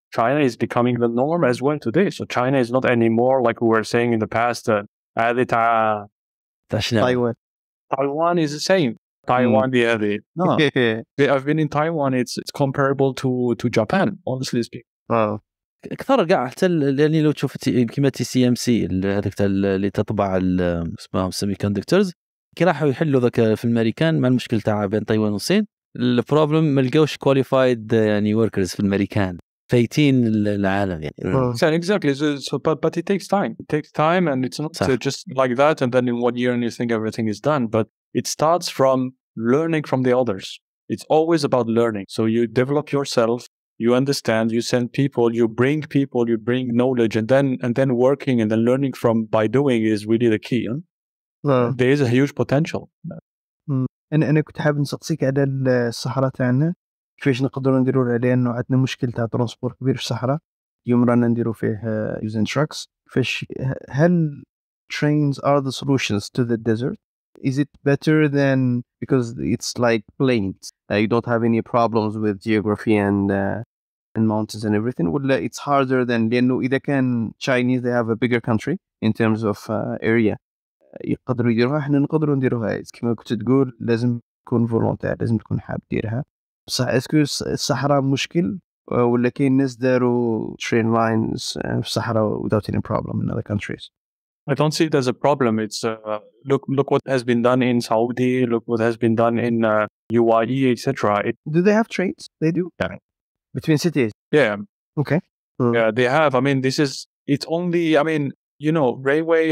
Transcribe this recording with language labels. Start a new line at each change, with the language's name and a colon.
English: China is becoming the norm as well today. So China is not anymore like we were saying in the past. Taiwan is the same. Taiwan, no. I've been in Taiwan. It's comparable to Japan, honestly speaking.
Arabic: اكثر كاع حتى يعني لو تشوف كيما تي سي ام سي هذاك اللي تطبع اسمهم سيمي كوندكتورز كي راحوا يحلوا ذاك في الامريكان مع المشكل تاع بين تايوان والصين البروبلم ما لقاوش كواليفايد يعني وركرز في الامريكان فايتين العالم يعني.
English: Exactly. So, but it takes time. It takes time, and it's not just like that, and then in 1 year and you think everything is done. But it starts from learning from the others. It's always about learning. So you develop yourself. You understand, you send people, you bring knowledge, and then working and then learning by doing is really the key. There is a huge potential.
Arabic: أنا كنت حابب نسقسيك على الصحراء تاعنا كيفاش نقدروا نديروا عليه إنه عندنا مشكل تاع ترانسبور كبير في الصحراء اليوم رانا نديروا فيه
English: using trucks
Arabic: كيفاش هل
English: trains are the solutions to the desert? Is it better than because it's like plains? You don't have any problems with geography and mountains and everything. ولا it's harder than
Arabic: لأنه إذا كان
English: Chinese they have a bigger country in terms of area
Arabic: يقدروا يديروها إحنا نقدروا نديروها. كما كنت تقول لازم تكون فولونتير لازم تكون حاب ديرها. بصح اسكو الصحراء مشكل ولا كاين ناس داروا
English: train lines
Arabic: في الصحراء
English: without any problem in other countries? I don't see it as a problem. It's look what has been done in Saudi. Look what has been done in UAE, etc. Do they have trains? They do. Yeah. Between cities. Yeah. Okay. Yeah, they have. It's only. Railway.